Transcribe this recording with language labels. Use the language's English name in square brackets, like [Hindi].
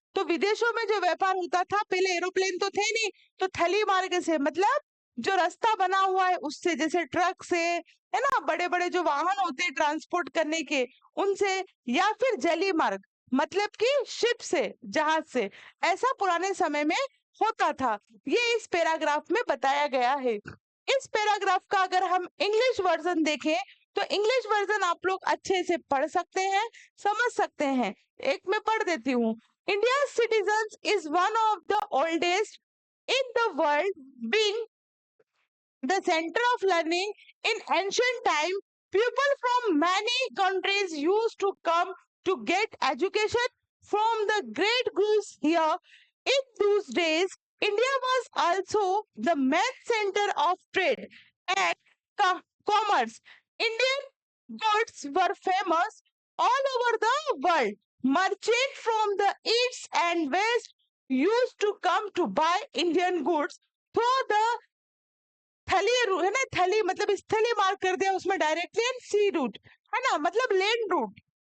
[Hindi] तो विदेशों में जो व्यापार होता था, पहले एरोप्लेन तो थे नहीं, तो थली मार्ग से मतलब जो रास्ता बना हुआ है उससे, जैसे ट्रक से, है ना, बड़े बड़े जो वाहन होते हैं ट्रांसपोर्ट करने के, उनसे, या फिर जली मार्ग मतलब कि शिप से, जहाज से, ऐसा पुराने समय में होता था। ये इस पैराग्राफ में बताया गया है। इस पैराग्राफ का अगर हम इंग्लिश वर्जन देखें तो इंग्लिश वर्जन आप लोग अच्छे से पढ़ सकते हैं, समझ सकते हैं। एक मैं पढ़ देती हूँ। [English] India citizens is one of the oldest in the world, being the center of learning in ancient time. People from many countries used to come to get education from the great gurus here. In those days, India was also the main center of trade and commerce. Indian goods were famous all over the world. Merchants from the east and west used to come to buy Indian goods through the [Hindi] थली है ना, थली मतलब स्थलीय मार्ग कर दिया उसमें directly, [English] and sea route [Hindi] है ना, मतलब [English] Land route.